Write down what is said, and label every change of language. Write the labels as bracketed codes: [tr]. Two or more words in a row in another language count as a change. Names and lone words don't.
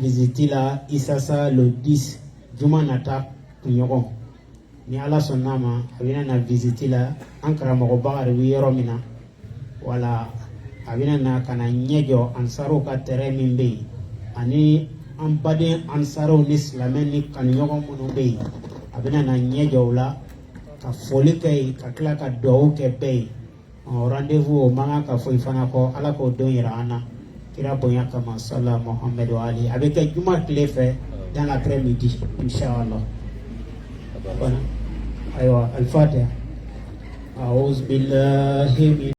[bm] visite la Isasa le 10 juma nata kunɲɔgɔn ni Ala sɔnna ma a bɛna na visite la an karamɔgɔ Bakari bɛ yɔrɔ min na wala a bɛna na ka na ɲɛ jɔ ansaruw ka terrain min bɛ yen ani an baden ansaruw ni silamɛ ni kanuɲɔgɔn minnu bɛ yen a bɛna na ɲɛ jɔ o la ka foli kɛ yen ka tila ka dugawu kɛ bɛɛ ye rendez-vous o man kan ka foyi fana kɔ Ala k'o don yira an na kira bonya kama sala Muhammadu ali a bɛ kɛ juma tile fɛ [fr] dans l'après-midi [bm] inshallah voilà ayiwa al-Fatiha [ar] a'udhu billahi